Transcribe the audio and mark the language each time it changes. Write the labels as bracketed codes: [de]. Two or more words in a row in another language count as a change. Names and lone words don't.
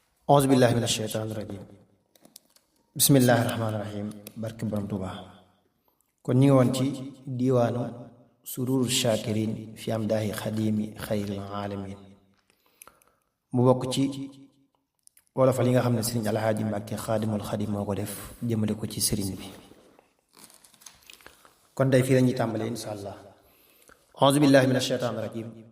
[ar] أعوذ بالله من الشيطان الرجيم. بسم الله الرحمن الرحيم. [wo] Barke Borom Tuuba. Kon ñu ngi woon ci diiwaanu Sururu Shakirin fi Amdaahi Xadimi Xayril Alamin. Mu bokk ci wolofal yi nga xam ne Sëriñ Alhaaji Mbàkke Xaadimul Xadim moo ko def jëmale ko ci sëriñ bi. Kon tey fii la ñuy tàmbalee, [ar] إن شاء الله. أعوذ بالله من الشيطان الرجيم.